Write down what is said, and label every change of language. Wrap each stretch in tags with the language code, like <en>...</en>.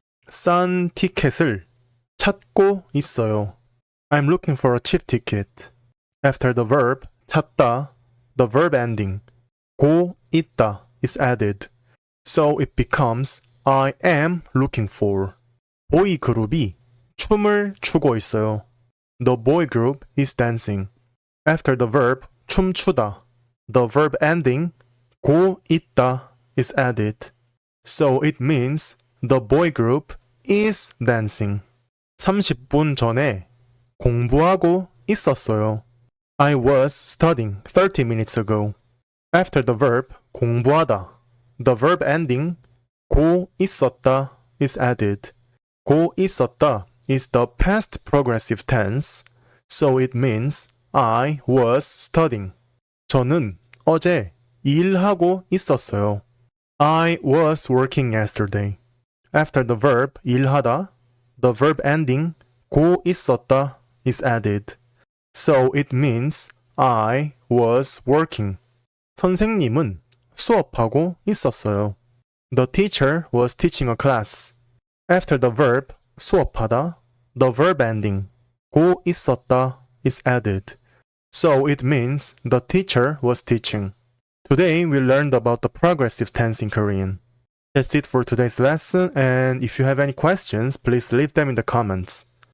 <ko>싼 티켓을 찾고 있어요.</ko> <en>I'm looking for a cheap ticket. After the verb 찾다, the verb ending 고 있다 is added, so it becomes I am looking for.</en> <ko>보이 그룹이 춤을 추고 있어요.</ko> <en>The boy group is dancing. After the verb 춤추다, the verb ending 고 있다 is added, so it means the boy group is dancing.</en> <ko>30분 전에 공부하고 있었어요.</ko> <en>I was studying 30 minutes ago. After the verb 공부하다, the verb ending 고 있었다 is added. 고 있었다 is the past progressive tense, so it means I was studying.</en> <ko>저는 어제 일하고 있었어요.</ko> <en>I was working yesterday. After the verb 일하다, the verb ending 고 있었다 is added, so it means I was working.</en> <ko>선생님은 수업하고 있었어요.</ko> <en>The teacher was teaching a class. After the verb 수업하다, the verb ending 고 있었다 is added, so it means the teacher was teaching. Today we learned about the progressive tense in Korean. That's it for today's lesson, and if you have any questions, please leave them in the comments.</en>